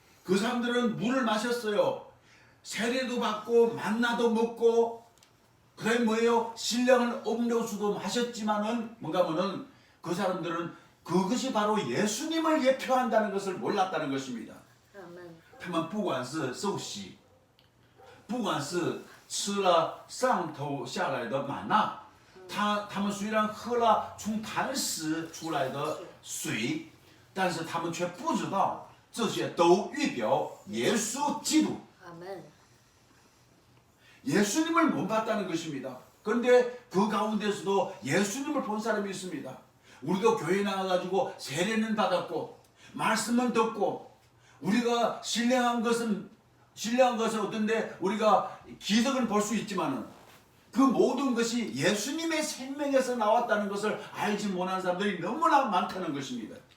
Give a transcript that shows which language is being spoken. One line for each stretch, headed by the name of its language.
Korean: 그 사람들은 물을 마셨어요. 세례도 받고 만나도 먹고, 그 다음에 뭐예요? 신령한 음료수도 마셨지만은 뭔가 하면은 그 사람들은 그것이 바로 예수님을 예표한다는 것을 몰랐다는 것입니다.
Chinese: 他们不管是受洗，不管是吃了上头下来的玛纳，他们虽然喝了从磐石出来的水，但是他们却不知道这些都预表耶稣基督。
Korean: 예수님을 못 봤다는 것입니다. 그런데 그 가운데서도 예수님을 본 사람이 있습니다. 우리도 교회 나가가지고 세례는 받았고 말씀은 듣고 우리가 신령한 것은 어떤데 우리가 기적은 볼 수 있지만은 그 모든 것이 예수님의 생명에서 나왔다는 것을 알지 못하는 사람들이 너무나 많다는 것입니다.